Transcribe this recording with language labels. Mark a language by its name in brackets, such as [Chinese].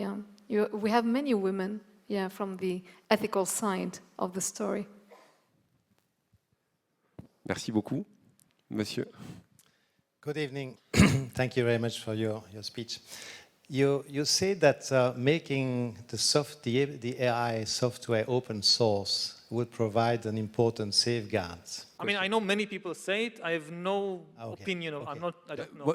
[English] Yeah, we have many women, yeah, from the ethical side of the story. [French] Merci beaucoup, monsieur. [English] Good evening. Thank you very much for your speech. You say that making the AI software open source would provide an important safeguard. I mean, I know many people say it. I have no opinion. I don't know.